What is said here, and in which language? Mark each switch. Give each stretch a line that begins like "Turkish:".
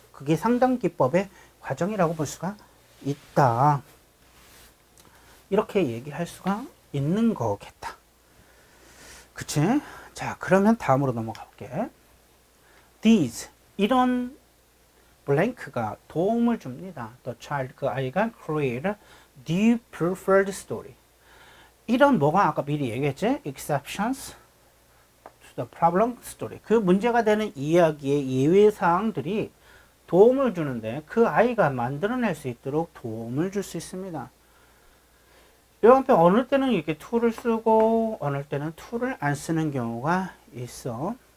Korean: 그게 상담 기법의 과정이라고 볼 수가 있다. 이렇게 얘기할 수가 있는 거겠다. 그치? 자, 그러면 다음으로 넘어가 볼게. These 이런 블랭크가 도움을 줍니다.
English: The child
Korean: 그 아이가
English: create the preferred story.
Korean: 이런 뭐가 아까 미리 얘기했지?
English: Exceptions to the problem story.
Korean: 그 문제가 되는 이야기의 예외 사항들이 도움을 주는데 그 아이가 만들어낼 수 있도록 도움을 줄 수 있습니다. 이 한편 어느 때는 이렇게 to를 쓰고 어느 때는 to를 안 쓰는 경우가 있어.